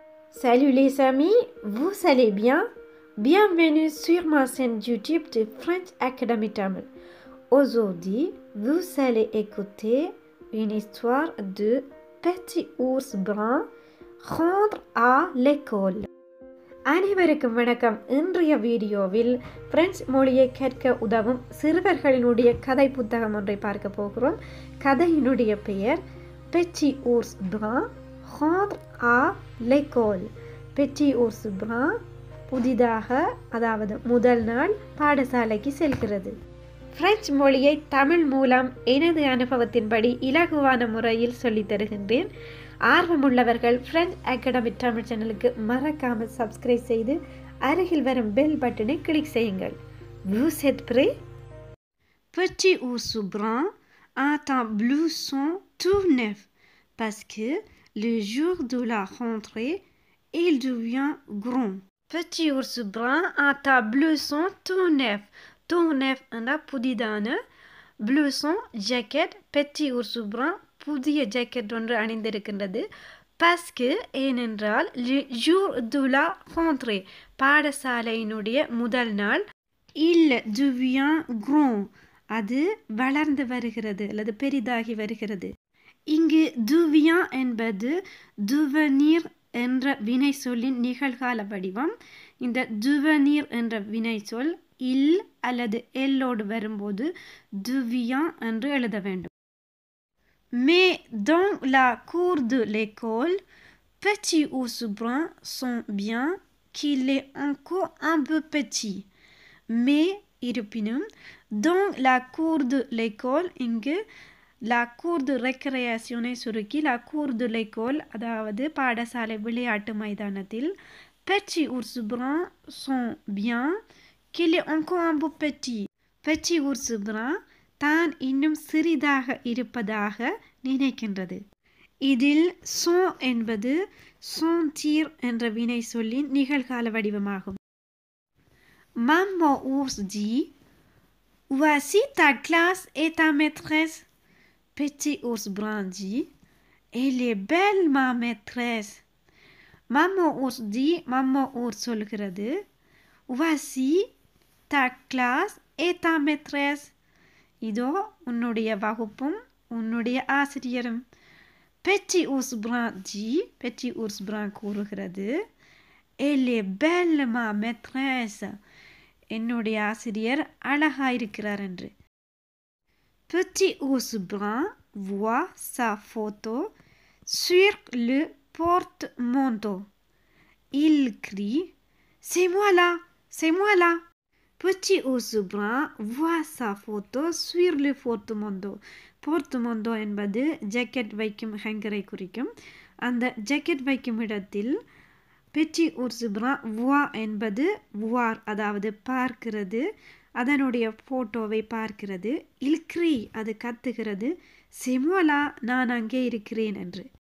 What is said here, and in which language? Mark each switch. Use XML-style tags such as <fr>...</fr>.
<fr>Salut les amis, vous allez bien? Bienvenue sur ma chaîne YouTube de French Academy Tamil. Aujourd'hui, vous allez écouter une histoire de Petit ours brun rentre à l'école.</fr> <ta>அனைவருக்கும் வணக்கம். இன்றைய வீடியோவில் French மொழியை கற்க உதவும் சிறுவர்களினுடைய கதை புத்தகம் ஒன்றை பார்க்க போகிறோம். கதையினுடைய பெயர் Petit ours brun rentre à l'école. Petit ours brun புதிதாக, அதாவது முதல் நாள் பாடசாலைக்கு செல்கிறது. பிரெஞ்சு மொழியை தமிழ் மூலம் எனது அனுபவத்தின்படி இலகுவான முறையில் சொல்லித் தருகின்றேன். ஆர்வமுள்ளவர்கள் பிரெஞ்ச் அகாடமி தமிழ் சேனலுக்கு மறக்காமல் சப்ஸ்கிரைப் செய்து அருகில் வரும் பெல் பட்டனை கிளிக் செய்யுங்கள்.</ta> <fr>Vous êtes prêts? Petit ours brun a un blouson tout neuf parce que le jour de la rentrée, il devient grand. Petit ours brun a un blouson tout neuf. Tout neuf</fr> <ta>என்ற புதிதான, blouson jacket. Petit ours brun புதிய jacket ஒன்று அணிந்திருக்கின்றது. பஸ்கு ஏனென்றால்</ta> <fr>jour de la rentrée</fr> <ta>பாடசாலையினுடைய முதல் நாள்.</ta> <fr>il devient grand</fr> <ta>அது வளர்ந்து வருகிறது அல்லது பெரிதாகி வருகிறது. இங்கு devient என்பது devenir என்ற வினை சொல்லின் நிகழ்கால வடிவம். இந்த devenir என்ற வினை சொல் il அல்லது எல்லோடு வரும்போது devient என்று எழுத வேண்டும்.</ta> <fr>Mais dans la cour de l'école, Petit ours brun sent bien qu'il est encore un peu petit. Mais</fr> <ta>இருப்பினும்</ta> <fr>dans la cour de l'école</fr> <ta>இங்கு</ta> <fr>la cour de récréation</fr> <ta>சுருக்கி</ta> <fr>la cour de l'école</fr> <ta>அதாவது பாடசாலை விளையாட்டு மைதானத்தில்</ta> <fr>Petit ours brun sent bien qu'il est encore un peu petit.</fr> <ta>Petit ours brun தான் இன்னும் சிறிதாக இருப்பதாக நினைக்கின்றது. இதில் son என்பது sentir என்ற வினை சொல்லின் நிகழ்கால வடிவமாகும்.</ta> <fr>Maman ours dit, voici ta classe et ta maîtresse. Petit ours brun dit, elle est belle ma maîtresse. Maman ours dit, maman ours</fr> <ta>சொல்கிறது,</ta> <fr>voici ta classe et ta maîtresse.</fr> <ta>இதோ உன்னுடைய வகுப்பும் உன்னுடைய ஆசிரியரும்.</ta> <fr>Petit ours brun dit, Petit ours brun</fr> <ta>கூறுகிறது,</ta> <fr>elle est belle ma maîtresse.</fr> <ta>என்னுடைய ஆசிரியர் அழகாயிருக்கிறார் என்று.</ta> <fr>Petit ours brun voit sa photo sur le porte-manteau. Il crie, c'est moi là, c'est moi là. Petit ours brun voit sa photo sur le porte-manteau.</fr> <ta>Porte-manteau என்பது jacket வைக்கும் ஹேங்கரை குறிக்கும். அந்த jacket வைக்கும் இடத்தில் Petit ours brun voit என்பது voir அதாவது பார்க்கிறது, அதனுடைய போட்டோவை பார்க்கிறது.</ta> <fr>Il crie</fr> <ta>அது கத்துகிறது,</ta> <fr>c'est moi là</fr> <ta>நான் அங்கே இருக்கிறேன் என்று.</ta>